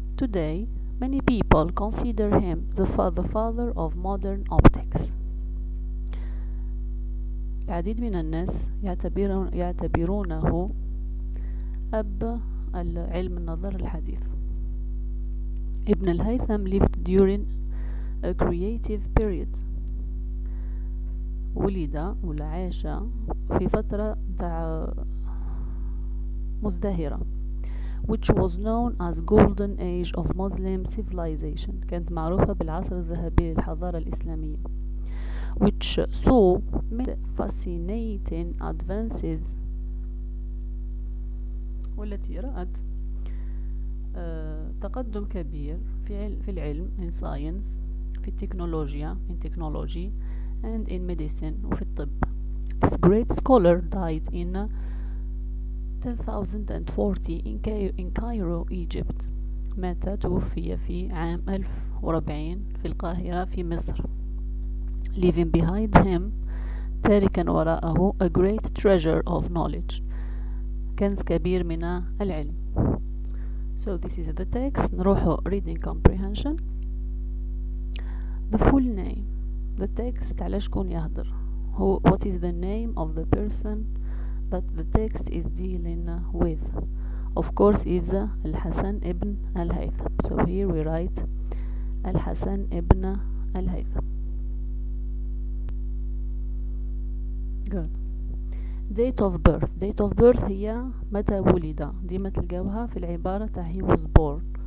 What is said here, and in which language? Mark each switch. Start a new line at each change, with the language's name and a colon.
English: Today many people consider him the father of modern optics.
Arabic: العديد من الناس يعتبرونه أب علم النظر الحديث.
English: ابن الهيثم lived during a creative period.
Arabic: ولد ولا عاش في فترة مزدهرة
English: which was known as golden age of Muslim civilization.
Arabic: كانت معروفة بالعصر الذهبي للحضارة الإسلامية.
English: which saw many fascinating advances
Arabic: والتي رأت تقدم كبير في العلم
English: in science،
Arabic: في التكنولوجيا
English: in technology and in medicine
Arabic: وفي الطب.
English: This great scholar died in 1040 in Cairo, Egypt.
Arabic: توفي في عام 1040 في القاهرة في مصر.
English: Leaving behind him
Arabic: تاركا وراءه
English: a great treasure of knowledge،
Arabic: كنز كبير من العلم.
English: So this is the text.
Arabic: نروحو
English: reading comprehension. The full name. The text
Arabic: على شكون يهدر.
English: What is the name of the person that the text is dealing with? Of course is الحسن ابن الهيثم. So here we write الحسن ابن الهيثم. Good. Date of birth. Date of birth
Arabic: هي متى ولد. ديما تلقاوها في العبارة تاع
English: he was born.